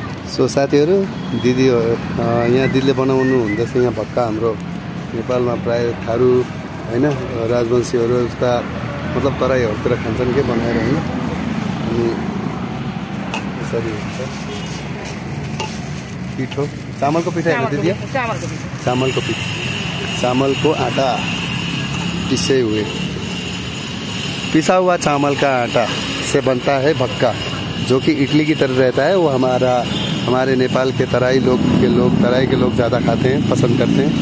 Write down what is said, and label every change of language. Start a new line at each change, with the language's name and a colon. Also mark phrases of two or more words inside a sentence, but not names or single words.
Nepali: सो साथीहरु दिदी यहाँ दिदीले बनाउनु हुँदैछ यहाँ भक्का हाम्रो नेपालमा प्राय थारू हैन राजवंशीहरु जस्ता मतलब तराईहरुतिर खान्छन् के बनाएर हैन अनि यसरी हुन्छ पिठो चामलको पिठो हैन दिदी चामलको पिठो चामलको आटा
Hindi: पिसा हुआ चावल का आटा से बनता है भक्का जो कि इडली की तरह रहता है। वो हमारे नेपाल के तराई के लोग ज़्यादा खाते हैं पसंद करते हैं।